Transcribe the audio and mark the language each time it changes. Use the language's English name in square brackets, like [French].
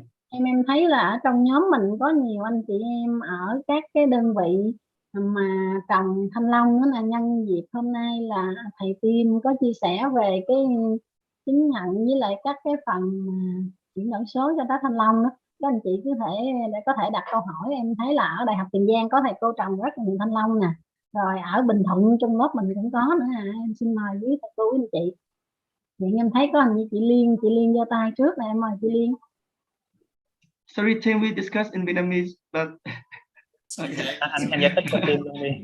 [Vietnamese] Em thấy là ở trong nhóm mình có nhiều anh chị em ở các cái đơn vị mà trồng thanh long, đó là nhân dịp hôm nay là thầy Tim có chia sẻ về cái chứng nhận với lại các cái phần chuyển đổi số cho trái thanh long đó. Các anh chị có thể đặt câu hỏi. Em thấy là ở Đại học Tiền Giang có thầy cô trồng rất là nhiều thanh long nè, rồi ở Bình Thuận trong lớp mình cũng có nữa. Em xin mời quý thầy cô anh chị. Hiện em thấy có anh chị Liên giơ tay trước nè, em mời chị Liên. [English] Sorry Tim, we discussed in Vietnamese, but [Vietnamese] anh giải thích cho Tim luôn đi.